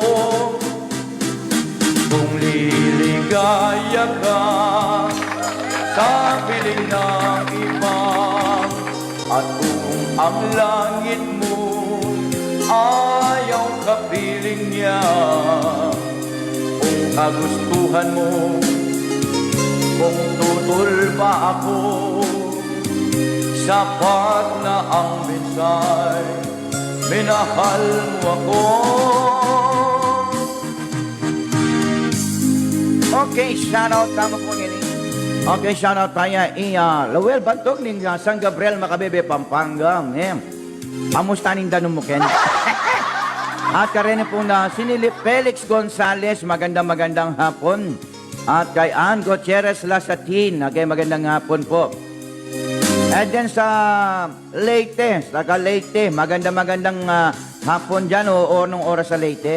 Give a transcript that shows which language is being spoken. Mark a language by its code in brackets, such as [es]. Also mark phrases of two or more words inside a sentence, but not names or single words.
[tl] Kung liligaya ka sa piling ng iba, at kung ang langit mo ayaw kapiling niya, kung kagustuhan mo, kung tutol ba ako, sapat na ang minsay, minahal mo ako. [en] Okay, shoutout, [pam] tama po nini. [tl] Okay, shoutout tayo. Lowell Bantog ng San Gabriel, Makabebe, Pampanga. [pam] Amusta ning danong mo, Ken? At karene po na sinilip Felix Gonzales, [tl] magandang hapon. At kay Ann Gutierrez Lasatin, okay, magandang hapon po. At then sa Leyte, magandang hapon dyan o nung oras sa Leyte.